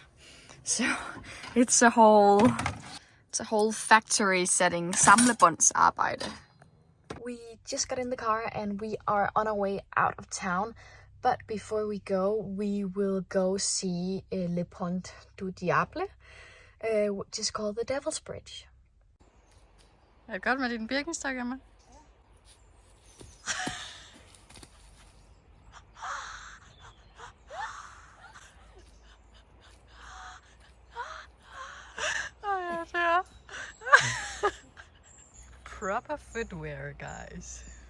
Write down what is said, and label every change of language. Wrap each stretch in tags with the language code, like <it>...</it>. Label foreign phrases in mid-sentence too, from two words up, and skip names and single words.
<en>So it's a whole factory setting, samlebåndsarbejde. We just got in the car and we are on our way out of town. But before we go, we will go see Le Pont du Diable, which is called the Devil's Bridge.</en> <da>Er det godt med din Birkenstock, Emma?</da> <en>Proper footwear, guys.</en>